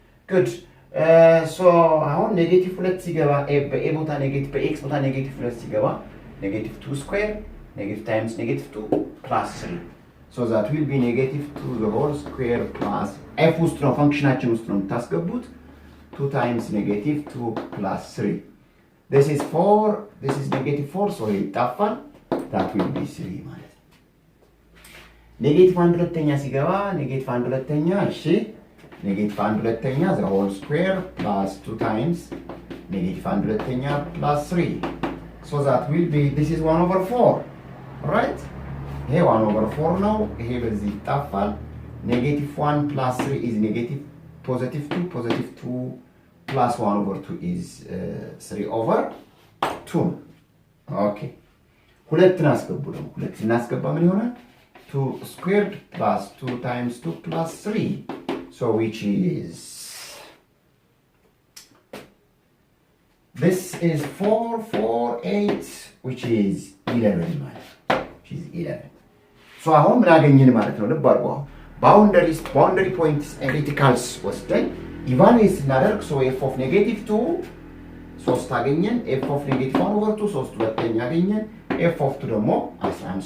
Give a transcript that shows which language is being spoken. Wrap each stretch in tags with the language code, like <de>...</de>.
<en>Good. So</en> <am>አሁን ኔጌቲቭ 2 ሲገባ በa ቦታ ኔጌቲቭ በx ቦታ ኔጌቲቭ 2 ሲገባ ኔጌቲቭ 2 ስኩዌር ኔጌቲቭ ታይምስ ኔጌቲቭ 2 ፕላስ 3.</am> <en>So that will be negative 2 the whole square plus f</en> <am>ውስጥ ነው ፈንክሽናችን ውስጥ ነው የምታስገቡት</am> <en>2 times negative 2 plus 3. This is 4, this is negative 4, so</en> <am>ይጣፋል.</am> <en>That will be 3 ማለት ነው.</en> <am>ኔጌቲቭ 1 ሁለተኛ ሲገባ ኔጌቲቭ 1 ሁለተኛ እሺ ኔጌቲቭ 1 ሁለተኛ</am> <en>the whole square plus 2 times negative 1</en> <am>ሁለተኛ plus 3.</am> <en>So that will be, this is 1 over 4, right?</en> <am>ይሄ 1 over 4 ነው። ይሄ በዚህ ይጣፋል።</am> <en>negative 1 plus 3 is negative positive 2, positive 2 plus 1 over 2 is 3 over 2. Okay.</en> <am>ሁለትን አስገቡ ደግሞ ሁለትን እናስገባ ምን ይሆናል?</am> <en>2 squared plus 2 times 2 plus 3. So which is, this is 4, 4, 8, which is 11 ማለት which is 11.</en> <am>So አሁን ምን አገኘን ማለት ነው? ልብ አድርጉ።</am> <en>boundary points and criticals</en> <am>ወስደን ኢቫሉዌት ስናደርግ so f of negative 2 3 አገኘን f of negative 1 over 2 3 ሁለተኛ አገኘን f of 2 ደግሞ 11.</am>